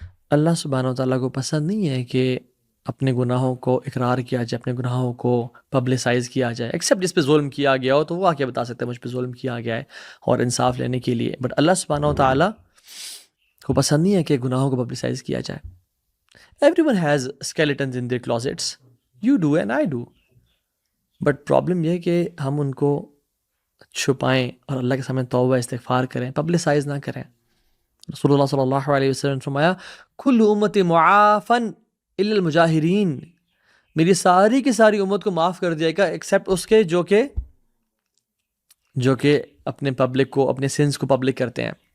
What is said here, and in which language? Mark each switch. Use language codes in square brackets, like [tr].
[ur] اللہ سبحانہ وتعالیٰ کو پسند نہیں ہے کہ اپنے گناہوں کو اقرار کیا جائے، اپنے گناہوں کو پبلسائز کیا جائے، ایکسیپٹ جس پہ ظلم کیا گیا ہو تو وہ آ کے بتا سکتے ہیں مجھ پہ ظلم کیا گیا ہے اور انصاف لینے کے لیے. بٹ اللہ سبحانہ وتعالیٰ کو پسند نہیں ہے کہ گناہوں کو پبلسائز کیا جائے. [en] Everyone has skeletons in their closets. You do and I do. [ur] But problem یہ ہے کہ ہم ان کو چھپائیں اور اللہ کے سامنے توبہ استغفار کریں، پبلسائز نہ کریں. رسول اللہ صلی اللہ علیہ وسلم نے فرمایا [ar] کل امت معافن الا المجاہرین، [ur] میری ساری کی ساری امت کو معاف کر دیا گا ایکسیپٹ اس کے جو کہ اپنے پبلک کو، اپنے سنس کو پبلک کرتے ہیں.